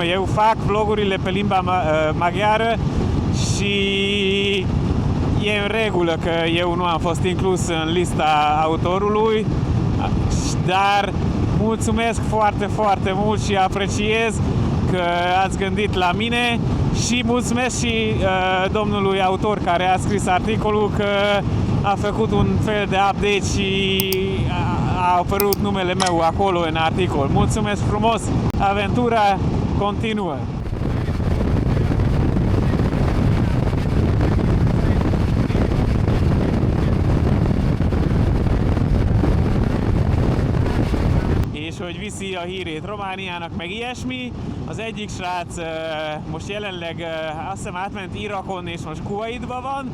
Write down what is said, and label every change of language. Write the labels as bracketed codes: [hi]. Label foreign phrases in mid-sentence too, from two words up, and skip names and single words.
[ro] Eu fac vlogurile pe limba maghiară și e în regulă că eu nu am fost inclus în lista autorului, dar mulțumesc foarte, foarte mult și apreciez ați gândit la mine și mulțumesc și domnului autor care a scris articolul că a făcut un fel de update și a apărut numele meu acolo în articol. Mulțumesc frumos! Aventura continuă! [hu] És hogy viszi a hírét Romániának, meg ilyesmi. Az egyik srác most jelenleg azt hiszem átment Irakon és most Kuwaitban van.